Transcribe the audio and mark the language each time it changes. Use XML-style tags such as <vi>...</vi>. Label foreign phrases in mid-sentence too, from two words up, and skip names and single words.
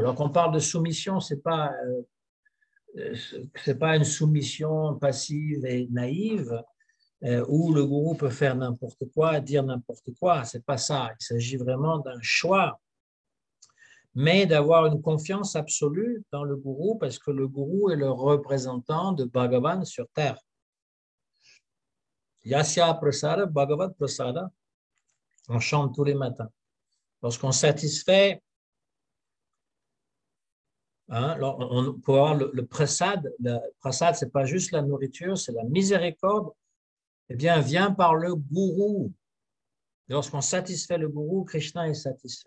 <fr>Alors qu'on parle de soumission, c'est pas une soumission passive et naïve où le gourou peut faire n'importe quoi, dire n'importe quoi. C'est pas ça. Il s'agit vraiment d'un choix, mais d'avoir une confiance absolue dans le gourou parce que le gourou est le représentant de Bhagavan sur terre.</fr> <sa>यस्य प्रसाद भगवद् प्रसाद.</sa> <fr>On chante tous les matins. Lorsqu'on satisfait, pour avoir le prasad, ce n'est pas juste la nourriture, c'est la miséricorde, eh bien, vient par le gourou. Lorsqu'on satisfait le gourou, Krishna est satisfait.</fr>